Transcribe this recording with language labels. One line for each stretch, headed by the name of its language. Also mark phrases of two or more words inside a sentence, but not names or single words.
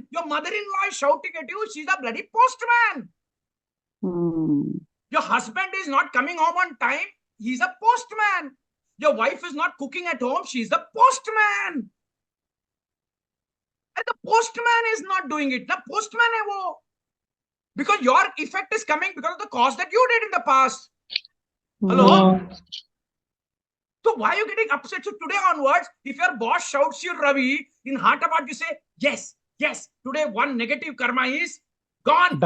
English: Your mother-in-law is shouting at you. She's a bloody postman. Your husband is not coming home on time. He's a postman. Your wife is not cooking at home. She's the postman. And the postman is not doing it. The postman
Hindi: hai wo.
English: Because your effect is coming because of the cause that you did in the past. Hello? So why are you getting upset? So today onwards, if your boss shouts you, Ravi, in heart of heart, you say, yes, today one negative karma is gone.